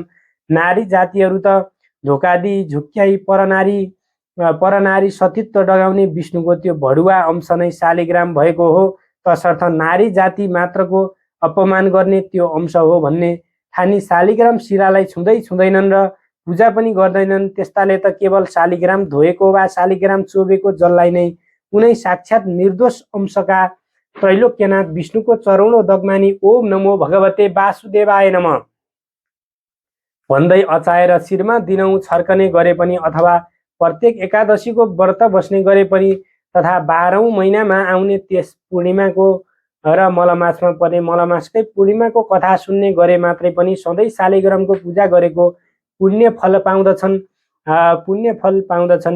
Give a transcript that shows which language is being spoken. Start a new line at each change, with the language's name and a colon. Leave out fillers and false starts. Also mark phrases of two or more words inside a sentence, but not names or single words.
Nepali: नारी जातिहरू त धोका दिई झुक्क्याई परनारी सतीत्व डगाउने विष्णुको त्यो भडुवा अंश नै शालिग्राम भएको हो। तसर्थ नारी जाति मात्रको अपमान गर्ने त्यो अंश हो भन्ने ठानी शालिग्राम शिलालाई छुँदैनन् र पूजा पनि गर्दैनन्। त्यस्ताले त केवल शालिग्राम धोएको वा शालिग्राम चोबेको जललाई नै कुनै साक्षात निर्दोष अंशका त्रैलोक्यनाथ विष्णुको चरणोदक मानी
Sanskrit: ओम नमो भगवते वासुदेवाय नमः
Nepali: भन्दै अचाएर शिरमा दिनौं छर्कने गरे पनि अथवा प्रत्येक एकादशीको व्रत बस्ने गरे पनि तथा 12औं महिनामा आउने त्यस पूर्णिमाको र मलमासमा पर्ने मलमासकै पूर्णिमाको कथा सुन्ने गरे मात्रै पनि सधैँ शालिग्रामको पूजा गरेको पुण्य फल पाउँदछन्।